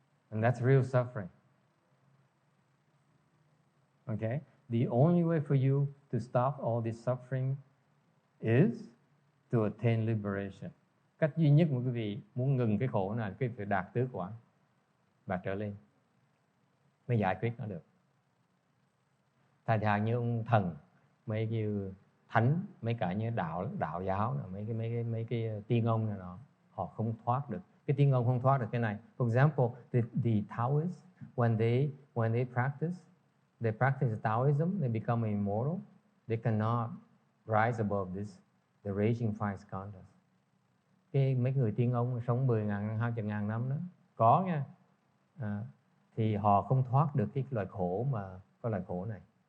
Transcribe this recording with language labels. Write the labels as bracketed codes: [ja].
[en] And that's real suffering. Okay? The only way for you to stop all this suffering is to attain liberation. [vi] Cách duy nhất mà quý vị muốn ngừng cái khổ này, quý vị phải đạt tứ quả và trở lên mới giải quyết nó được. Thành ra như ông thần, mấy cái thánh, mấy cả như đạo giáo, mấy cái tiên ông này nọ, họ không thoát được. Cái tiên ông không thoát được cái này. [en] For example, the Taoists, when they practice Taoism, they become immortal. They cannot rise above this, the raging 5 skandhas. [vi] Cái mấy người tiên ông sống 10.000, 20.000 năm đó, có nha. Thì họ không thoát được cái loại khổ mà có loại khổ này.